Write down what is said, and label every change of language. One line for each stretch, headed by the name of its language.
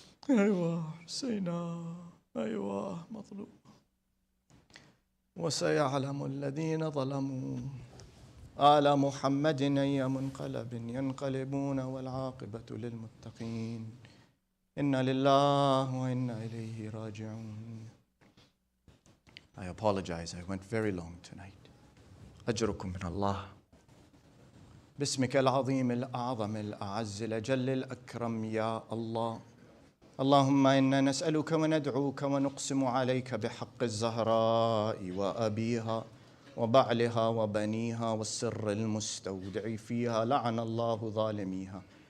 Arabic: أيوة حسينا أيوة مطلوب وسيعلم الذين ظلموا آل محمد أي منقلب ينقلبون والعاقبة للمتقين إنا لله وإنا إليه راجعون.
English: I apologize, I went very long tonight.
Arabic: أجركم من الله باسمك العظيم الأعظم الأعز الأجل الأكرم يا الله. اللهم إنا نسألك وندعوك ونقسم عليك بحق الزهراء وأبيها وبعلها وبنيها والسر المستودع فيها لعن الله ظالميها.